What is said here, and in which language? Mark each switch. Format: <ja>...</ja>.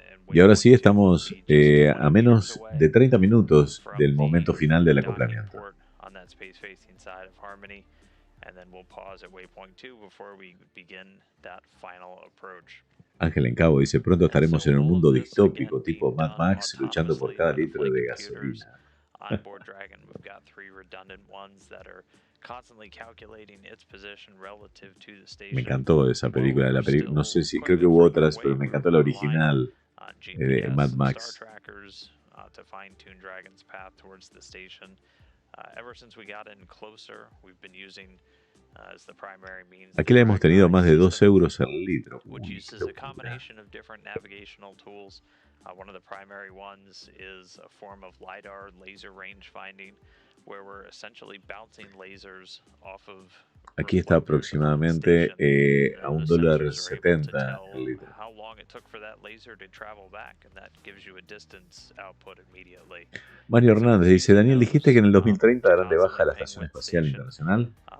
<es>Y ahora sí estamos a menos de 30 minutos del momento final del acoplamiento.</es> <en>On that space-facing side of Harmony, and then we'll pause at Waypoint 2 before we begin that final approach.</en> <es>Ángel en Cabo dice, pronto estaremos en un mundo distópico tipo Mad Max luchando por cada litro de gasolina.</es> <en>On board Dragon, we've got 3 redundant ones that are constantly calculating its position relative to the station.</en> <es>Me encantó esa película, no sé si creo que hubo otras, pero me encantó la original de Mad Max.</es> <en>To fine-tune Dragon's path towards the station. Ever since we got in closer, we've been using as the primary means.</en> <es>Aquí le hemos tenido más de 2 euros el litro.</es> <en>Which uses a combination of different navigational tools. One of the primary ones is a form of LiDAR laser range finding, where we're essentially bouncing lasers off of.</en> <es>Aquí está aproximadamente a $1.70 el litro.</es> <en>How long it took for that laser to travel back, and that gives you a distance output immediately.</en> <es>Mario Hernández dice, Daniel, dijiste que en el 2030 darán de baja la Estación Espacial Internacional.</es>